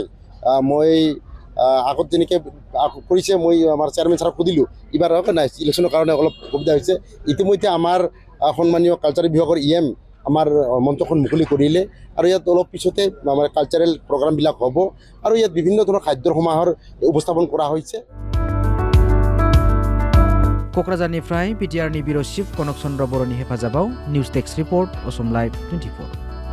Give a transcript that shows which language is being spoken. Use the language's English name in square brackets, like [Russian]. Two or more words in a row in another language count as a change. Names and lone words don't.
[Assamese] মই আগত যেনেকৈ কৰিছে মই আমাৰ চেয়াৰমেন ছাৰক সুধিলোঁ, এইবাৰ নাই ইলেকশ্যনৰ কাৰণে অলপ অসুবিধা হৈছে। ইতিমধ্যে আমাৰ সন্মানীয় কালচাৰেল বিভাগৰ EM আমাৰ মঞ্চখন মুকলি কৰিলে আৰু ইয়াত অলপ পিছতে আমাৰ কালচাৰেল প্ৰগ্ৰামবিলাক হ'ব আৰু ইয়াত বিভিন্ন ধৰণৰ খাদ্যৰ সমাহাৰ উপস্থাপন কৰা হৈছে। [Bodo] क'क्राझारनिफ्राय BTRनि बिउर' चिफ कनक चन्द्र बर'नि हेफाजाबाव [English] News Desk Report Assam Live 24.